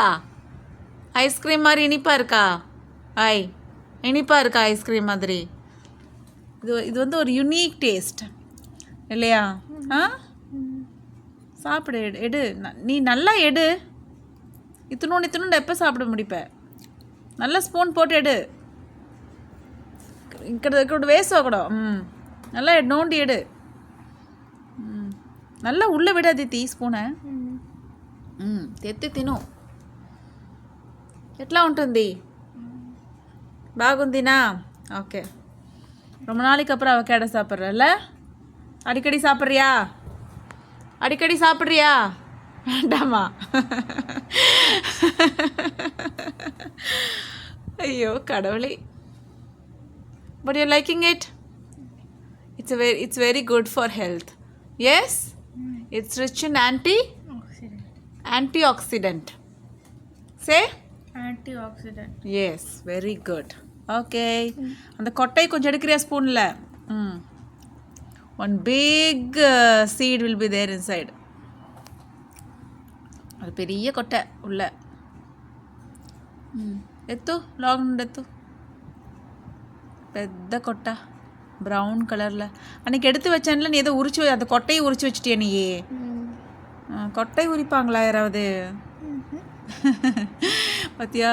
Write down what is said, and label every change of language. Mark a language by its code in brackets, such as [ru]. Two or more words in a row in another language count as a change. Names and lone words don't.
[ta] ஐஸ்கிரீம் மாதிரி இனிப்பாக இருக்கா? இனிப்பாக இருக்கா ஐஸ்கிரீம் மாதிரி? இது வந்து ஒரு யூனிக் டேஸ்ட் இல்லையா? சாப்பிடு. எடு. நீ நல்லா எடு. இத்தினோண்டு எப்போ சாப்பிட முடிப்ப? நல்லா ஸ்பூன் போட்டு எடு. [te] ఇక్కడ వేసి ఒకడు [ta] நல்லா நோண்டி எடு. நல்லா உள்ளே விடாது [te] తీ స్పూన్. తెత్తి తిను. ఎట్లా ఉంటుంది? బాగుందినా? ఓకే. [ta] ரொம்ப நாளைக்கு அப்புறம் அவகேடோ சாப்பிட்றல்ல? அடிக்கடி சாப்பிட்றியா? அடிக்கடி சாப்பிட்றியா? வேண்டாமா? ஐயோ கடவுளே. [en] But you're liking it? It's very good for health. Yes? It's rich in antioxidant. Say? Antioxidant. Yes, very good. Okay. [ta] அந்த கொட்டை கொஞ்சம் எடுக்கிறியா ஸ்பூனில்? [en] One big seed will be there inside. [ta] அது பெரிய கொட்டை உள்ள. எத்து லாங் எத்து. పెద్ద கொட்ட ப்ரௌன் கலரில். அன்றைக்கி எடுத்து வச்சேன்ல, நீ ஏதோ உரிச்சு அந்த கொட்டையை உரிச்சு வச்சிட்டியா நீ? கொட்டை உரிப்பாங்களா யாராவது? பார்த்தியா?